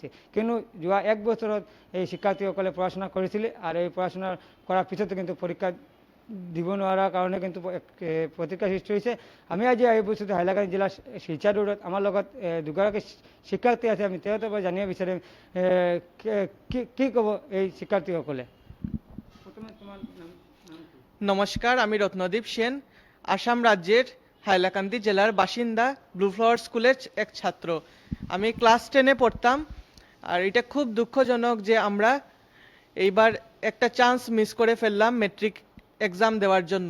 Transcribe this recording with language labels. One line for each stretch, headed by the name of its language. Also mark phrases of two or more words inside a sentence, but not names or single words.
Assamese: কিয়নো যোৱা এক বছৰত এই শিক্ষাৰ্থীসকলে পঢ়া-শুনা কৰিছিলে, আৰু এই পঢ়া-শুনা কৰাৰ পিছতো কিন্তু পৰীক্ষা দিব নোৱাৰাৰ কাৰণে কিন্তু প্ৰতিক্ৰিয়াৰ সৃষ্টি হৈছে। আমি আজি আহি পৰিছোঁ হাইলাকান্দি জিলাৰ শিলচৰ ৰোডত। আমাৰ লগত দুগৰাকী শিক্ষাৰ্থী আছে, আমি তেওঁলোকৰ পৰা জানিব বিচাৰিম কি ক'ব এই শিক্ষাৰ্থীসকলে।
Bangla: নমস্কার, আমি রত্নদীপ সেন, আসাম রাজ্যের হাইলাকান্দি জেলার বাসিন্দা, ব্লু ফ্লাওয়ার স্কুলের এক ছাত্র। আমি ক্লাস 10-এ পড়তাম, আর এটা খুব দুঃখজনক যে আমরা এইবার একটা
English: chance miss
Bangla: করে ফেললাম
English: matric exam
Bangla: দেওয়ার জন্য।